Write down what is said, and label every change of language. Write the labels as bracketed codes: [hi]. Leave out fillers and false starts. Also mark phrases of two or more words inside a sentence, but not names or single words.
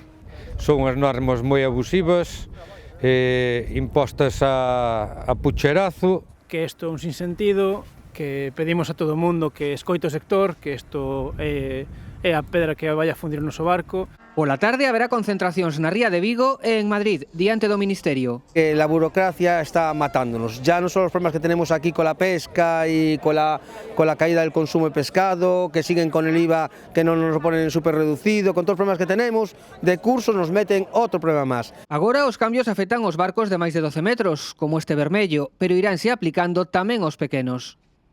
[gl] Son unhas normas moi abusivas, impostas a pucherazo. Que isto é un sinsentido, que pedimos a todo o mundo que escoite o sector, que isto é a pedra que vai a fundir o noso barco. Pola tarde haberá concentracións na Ría de Vigo e en Madrid, diante do Ministerio. [es] La burocracia está matándonos. Ya no son los problemas que tenemos aquí con la pesca y con la caída del consumo de pescado, que siguen con el IVA que no nos lo ponen súper reducido, con todos los problemas que tenemos, de cursos nos meten otro problema más. [gl] Agora os cambios afectan os barcos de máis de 12 metros, como este vermello, pero iránse aplicando tamén aos pequenos.